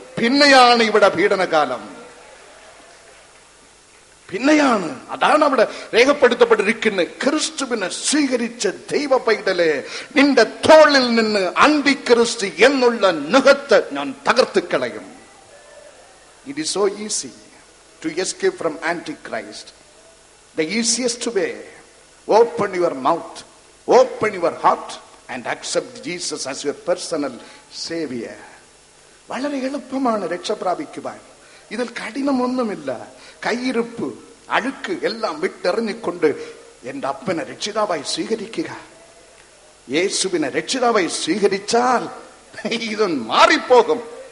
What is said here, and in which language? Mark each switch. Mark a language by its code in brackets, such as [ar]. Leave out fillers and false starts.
[ml] പിന്നെയാണ് ഇവിടെ പീഡനകാലം. പിന്നെയാണ്. അതാണ് അവിടെ രേഖപ്പെടുത്തപ്പെട്ടിരിക്കുന്നത്. ക്രിസ്തുവിനെ സ്വീകരിച്ച ദൈവ പൈതലെ, നിന്റെ തോളിൽ നിന്ന് അന്തിക്രിസ്തു എന്നുള്ള നുകത്ത് ഞാൻ തകർത്ത് കളയും. [en] It is so easy to escape from Antichrist. The easiest way, open your mouth, open your heart and accept Jesus as your personal savior. [ml] വളരെ എളുപ്പമാണ് രക്ഷ പ്രാപിക്കുവാൻ. ഇതിൽ കഠിനമൊന്നുമില്ല. കയ്യിരിപ്പ്, അഴുക്ക് എല്ലാം വിട്ടെറിഞ്ഞിക്കൊണ്ട് എന്റെ അപ്പനെ രക്ഷിതാവായി സ്വീകരിക്കുക. യേശുവിനെ രക്ഷിതാവായി സ്വീകരിച്ചാൽ ഇത് മാറിപ്പോകും.